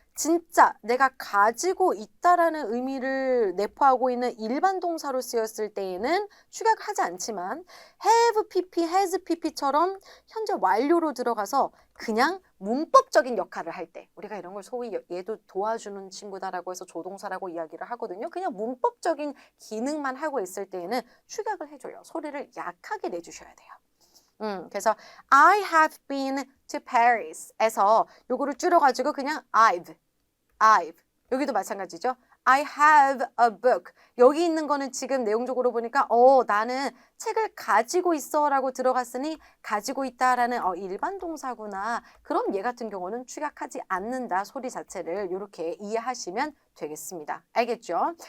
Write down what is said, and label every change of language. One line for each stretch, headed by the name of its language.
Korean: 진짜 내가 가지고 있다라는 의미를 내포하고 있는 일반 동사로 쓰였을 때에는 축약하지 않지만 have pp, has pp처럼 현재 완료로 들어가서 그냥 문법적인 역할을 할 때 우리가 이런 걸 소위 얘도 도와주는 친구다라고 해서 조동사라고 이야기를 하거든요. 그냥 문법적인 기능만 하고 있을 때에는 축약을 해줘요. 소리를 약하게 내주셔야 돼요. 그래서
English: I have been to Paris
Korean: 에서 요거를 줄여가지고 그냥 I've. 여기도 마찬가지죠.
English: I have a book.
Korean: 여기 있는 거는 지금 내용적으로 보니까 나는 책을 가지고 있어 라고 들어갔으니 가지고 있다라는 일반 동사구나. 그럼 얘 같은 경우는 축약하지 않는다 소리 자체를 이렇게 이해하시면 되겠습니다. 알겠죠?